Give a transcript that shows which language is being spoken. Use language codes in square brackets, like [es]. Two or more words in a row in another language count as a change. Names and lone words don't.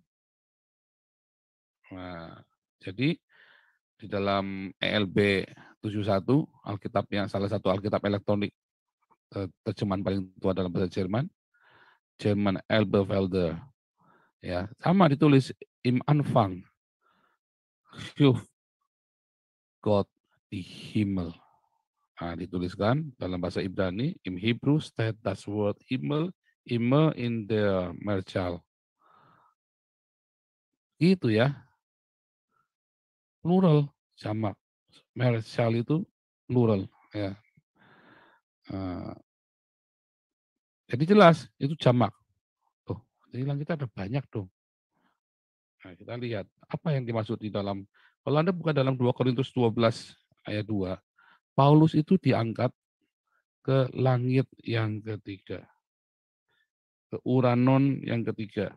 [id] Nah, jadi di dalam ELB 71, Alkitab yang salah satu Alkitab elektronik terjemahan paling tua dalam bahasa Jerman, German Elberfelder, ya sama ditulis [de] im Anfang, schuf Gott die Himmel. [id] Nah, dituliskan dalam bahasa Ibrani, [de] im Hebrew steht das Wort Himmel immer in der Mehrzahl. [id] Gitu ya, plural, jamak. Mehrzahl itu plural, ya. Jadi jelas itu jamak. Tuh, hilang kita ada banyak dong. Nah, kita lihat apa yang dimaksud di dalam, kalau Anda buka dalam 2 Korintus 12 ayat 2, Paulus itu diangkat ke langit yang ketiga, ke Uranon yang ketiga.